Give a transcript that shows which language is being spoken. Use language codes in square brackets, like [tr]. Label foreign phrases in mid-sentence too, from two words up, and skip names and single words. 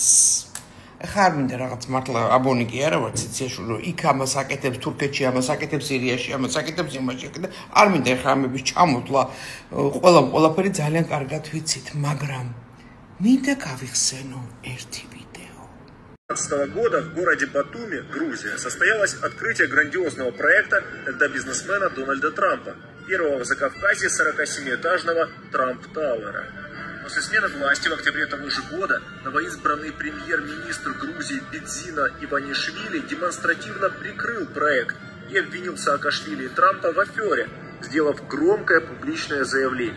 [ka] ეხლა არ მინდა რაღაც მართლა აბონი კი არა ვარ ციციაშვილი, რომ იქ ამას აკეთებს თურქეთში, ამას აკეთებს სირიაში, ამას აკეთებს იმაში, არ მინდა ეხლა ამების ჩამოთვლა, ყველაფერი ძალიან კარგად ვიცით, მაგრამ მინდა გავიხსენო ერთი ვიდეო. [ru] 2015 года в городе Батуми, Грузия, состоялось открытие грандиозного проекта тогда бизнесмена Дональда Трампа, первого в Закавказье 47-этажного Трамп-Тауэра. После смены власти в октябре того же года новоизбранный премьер-министр Грузии Бидзина Иванишвили демонстративно прикрыл проект и обвинил Саакашвили и Трампа в афере, сделав громкое публичное заявление.